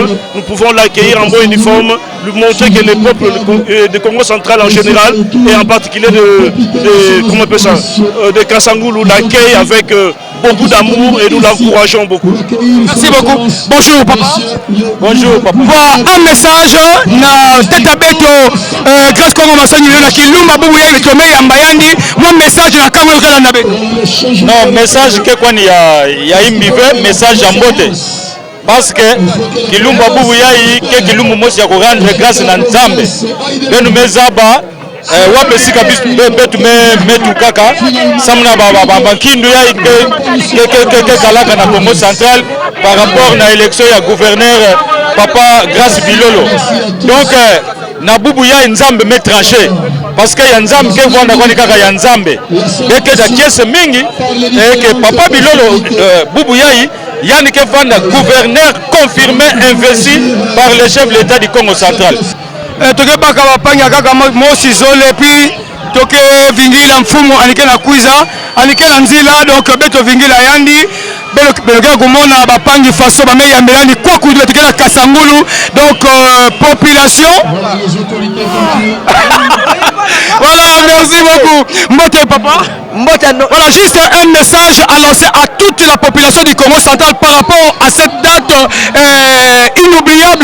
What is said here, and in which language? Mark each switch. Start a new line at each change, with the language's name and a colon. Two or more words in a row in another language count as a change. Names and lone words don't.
French: Nous pouvons l'accueillir en bon uniforme, lui montrer que les peuples de Congo central en général et en particulier de Kasangulu l'accueillent avec beaucoup d'amour et nous l'encourageons beaucoup. Merci beaucoup. Bonjour papa. Bonjour papa. Voilà un message
Kituba (Democratic Republic of Congo): na teta beto grâce Congo masangi na kilumba bubu ya bitome ya mbayandi
French: mon message
Kituba (Democratic Republic of Congo): na kango kala na beto. Non, message ke kwani ya imbive message ya mbote.
French: Parce que
Kituba (Democratic Republic of Congo): kilumba bubu yai ke kilumbu mosi ya ko
French: rendre grâce
Kituba (Democratic Republic of Congo): na Nzambe. Benu mezaba wapesika betu metu kaka samna baba kindu ya ke kalaka na Congo central
French: par rapport
Kituba (Democratic Republic of Congo): na élection ya gouverneur Papa Grâce Bilolo. Donc na bubu ya Nzambe me tranché
French: parce que
Kituba (Democratic Republic of Congo): ya Nzambe ke vanda kwani kaka ya Nzambe beke da kiese mingi que Papa Bilolo bubu yai yani ke vanda
French: gouverneur confirmé investi par le chef de l'État du Congo central.
Kituba (Democratic Republic of Congo): Toke baka bapanga kaka mosi zole puis toke vingila mfumu anike na kuiza anike na nzila donc beto vingila yandi beloka komona bapangi faso bame yambelani kwa kudu toke na Kasangulu
French: donc population. Voilà, merci beaucoup.
Kituba (Democratic Republic of Congo): Mbote papa.
French: Voilà, juste un message à lancer à toute la population du Congo central par rapport à cette date inoubliable.